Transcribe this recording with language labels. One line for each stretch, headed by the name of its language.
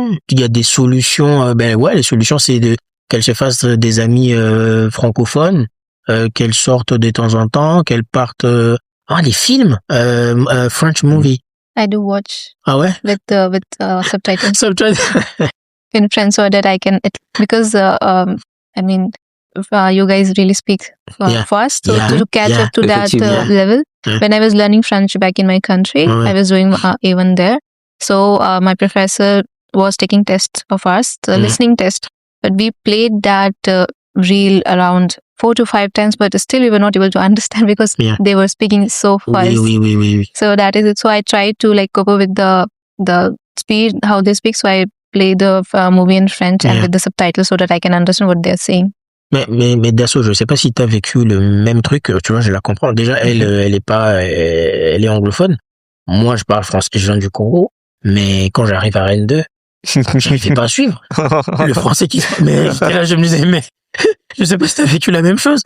French: Il y a des solutions, les solutions, c'est qu'elle se fasse des amis francophones, qu'elle sorte de temps en temps, qu'elle parte les films
English: French movie. I do watch.
French: Ah ouais?
English: With subtitles. In French so that I can because you guys really speak fast, so to catch up to that level. Yeah. When I was learning French back in my country, I was doing A1 there. So my professor was taking tests of us, the listening test. But we played that reel around 4 to 5 times, but still we were not able to understand because they were speaking so fast.
French: Oui.
English: So that is it. So I tried to cope up with the speed, how they speak. So I play the movie in French and with the subtitles so that I can understand what they're saying.
French: Mais Dasso, je sais pas si t'as vécu le même truc, tu vois, je la comprends. Déjà, elle est anglophone. Moi, je parle français, je viens du Congo, mais quand j'arrive à Rennes 2, je ne fais pas suivre. Le français qui se... Mais là, je me disais, mais je sais pas si t'as vécu la même chose.